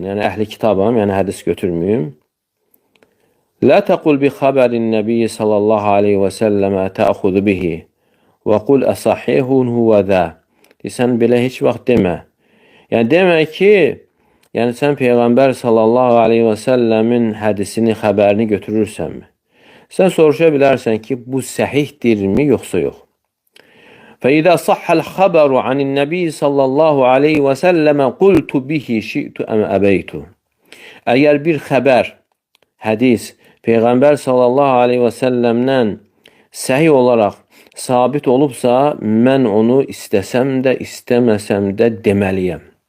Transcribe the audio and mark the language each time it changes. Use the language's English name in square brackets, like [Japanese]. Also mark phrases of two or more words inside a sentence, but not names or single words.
[Azerbaijani] Yəni əhli kitabam, yəni hədis götürməyim. [Arabic] لا تقل بخبر النبي صلى الله عليه وسلم تأخذ به وقل أصحيح هو ذا. [Azerbaijani] Sən belə heç vaxt demə. Yəni demək ki, yəni sən Peyğəmbər [Arabic] صلى الله عليه وسلم [Azerbaijani] hədisini, xəbərini götürürsənmi? Sən soruşa bilərsən ki, bu səhihdirmi, yoxsa yox? [Arabic] فَإِذَا صَحَّ الْخَبَرُ عَنِ النَّبِيِّ صلى الله عليه وسلم قلت به شئت أم أبيت. [Azerbaijani] Əgər bir xəbər, hədis Peyğəmbər [Arabic] صلى الله عليه وسلم [Azerbaijani] səhih olaraq sabit olubsa, mən onu istəsəm də, istəməsəm də deməliyəm.